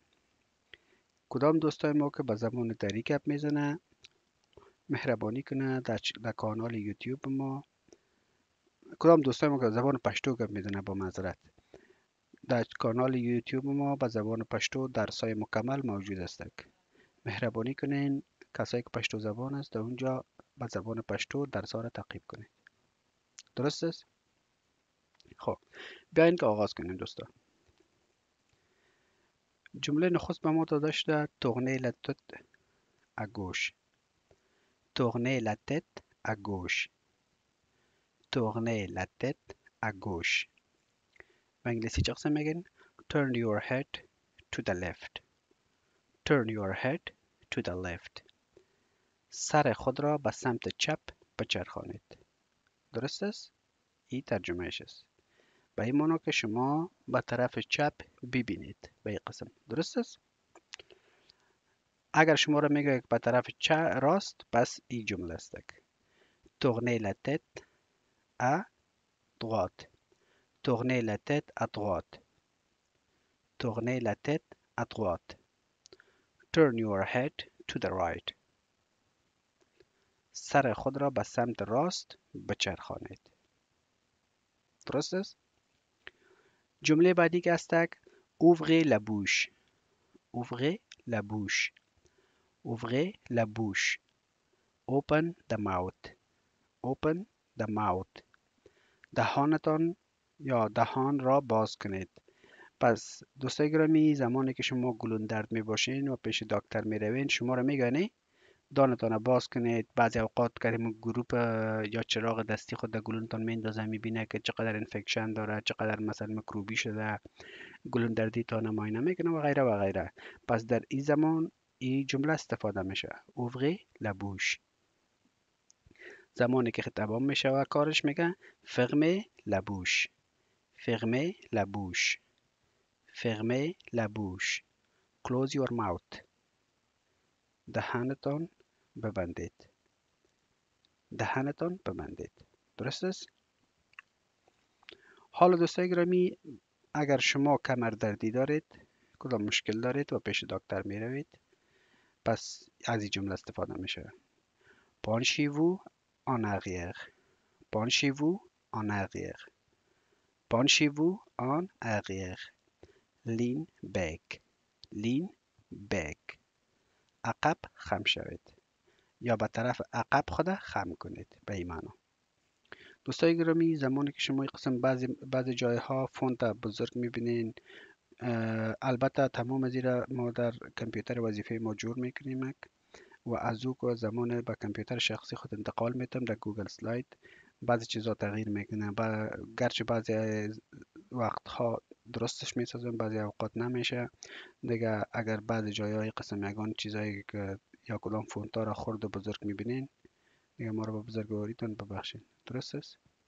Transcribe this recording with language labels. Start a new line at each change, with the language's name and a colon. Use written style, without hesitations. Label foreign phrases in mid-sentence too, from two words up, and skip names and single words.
Persian: کدام دوستای ما که به زبان دری گپ میزنه مهربانی کنه در کانال یوتیوب ما، کدام دوستای ما که زبان پشتو گپ میزنه با معذرت، در کانال یوتیوب ما به زبان پشتو درسای مکمل موجود است. مهربانی کنین کسایی که پشتو زبان است در اونجا به زبان پشتو درس‌ها را تعقیب کنید. درست است؟ خب بیاین که آغاز کنیم دوستا. جمله نخست به ما داده شده
French: tourner la tête à gauche، tourner la tête à gauche، tourner la tête à gauche.
Persian: به انگلیسی چه قسم میگن؟
English: turn your head to the left، turn your head to the left.
Persian: سر خود را به سمت چپ بچرخانید. درست است؟ این ترجمهش است. به این معنی که شما به طرف چپ ببینید به این قسم. درست است؟ اگر شما را میگه به طرف راست، پس این جمله است.
French: tourner la tête à droite، tourner la tête à droite، tourner la tête à droite،
English: turn your head to the right.
Persian: سر خود را به سمت راست بچرخانید. درست است؟ جمله بعدی که است
French: ouvrez la bouche، ouvrez la bouche، ouvrez la bouche،
English: open the mouth، open the mouth.
Persian: دهانتان یا دهان را باز کنید. پس دوستای گرامی، زمانی که شما گلون درد می باشین و پیش دکتر می روین شما را میگه دانتان باز کنید. بعضی اوقات کردیم گروپ یا چراغ دستی خود در گلونتان میندازه، میبینه که چقدر انفکشن داره، چقدر مثلا میکروبی شده، گلون دردی تان معاینه میکنه و غیره و غیره. پس در این زمان این جمله استفاده میشه
French: ouvrez la bouche.
Persian: زمانی که خطابان میشه و کارش میگه
French: fermez la bouche، fermez la bouche fermez la bouche
English: close your mouth
Persian: دهانتان ببندید دهانتان ببندید درست است؟ حالا دوستای گرامی اگر شما کمر دردی دارید کدام مشکل دارید و پیش دکتر می روید پس از این جمله استفاده میشه
French: Penchez-vous en arrière Penchez-vous en arrière Penchez-vous en
Persian: arrière
English: Lean back Lean back
Persian: عقب خم شوید یا به طرف عقب خود خم کنید به این معنا دوستای گرامی زمانی که شما این قسم بعضی جایها فونت بزرگ میبینین البته تمام زیرا ما در کامپیوتر وظیفه ما جور میکنیم و از او که زمان به کامپیوتر شخصی خود انتقال میتم در گوگل سلاید بعضی چیزا تغییر میکنه گرچه بعضی وقتها درستش میسازم بعضی اوقات نمیشه دیگه اگر بعضی جایهای قسم یگان چیزایی که یا کدام فونت ها را خرد و بزرگ میبینین دیگه ما رو به بزرگواریتون ببخشید درست است